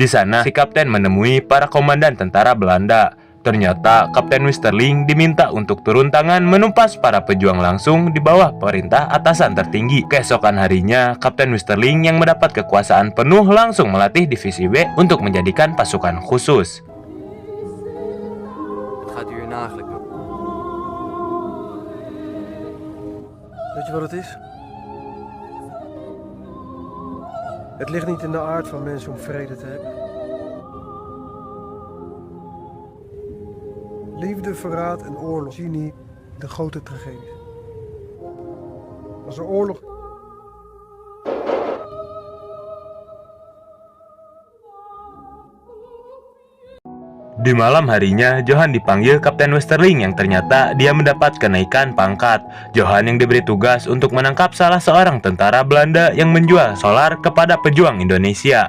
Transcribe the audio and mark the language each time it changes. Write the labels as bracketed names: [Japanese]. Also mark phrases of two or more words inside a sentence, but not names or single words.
[Indonesian] Di sana, si kapten menemui para komandan tentara Belanda. Ternyata Kapten Westerling diminta untuk turun tangan menumpas para pejuang langsung di bawah perintah atasan tertinggi. Keesokan harinya, Kapten Westerling yang mendapat kekuasaan penuh langsung melatih divisi B untuk menjadikan pasukan khusus. [Dutch] Wat gaat u hier eigenlijk doen? Weet je wat het is? Het ligt niet in de aard van mensen om vrede te hebben. Liefde, verraad en oorlog zie niet de grote tragedies. Als er oorlog... [Indonesian] Di malam harinya, Johan dipanggil Kapten Westerling yang ternyata dia mendapat kenaikan pangkat. Johan yang diberi tugas untuk menangkap salah seorang tentara Belanda yang menjual solar kepada pejuang Indonesia.